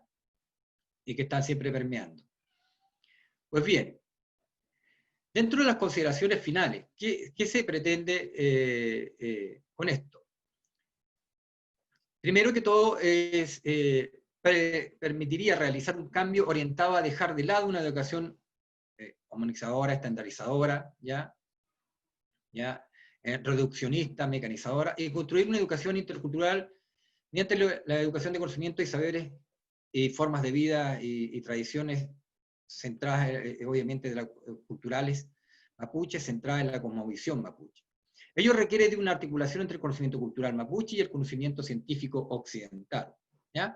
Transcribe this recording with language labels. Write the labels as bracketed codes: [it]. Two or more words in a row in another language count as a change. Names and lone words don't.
[es] Y que están siempre permeando. Pues bien, dentro de las consideraciones finales, ¿qué se pretende con esto? Primero que todo, permitiría realizar un cambio orientado a dejar de lado una educación homogenizadora, estandarizadora, reduccionista, mecanizadora, y construir una educación intercultural mediante la educación de conocimiento y saberes y formas de vida y tradiciones centradas, obviamente, culturales mapuches, centradas en la cosmovisión mapuche. Ello requiere de una articulación entre el conocimiento cultural mapuche y el conocimiento científico occidental, ¿ya?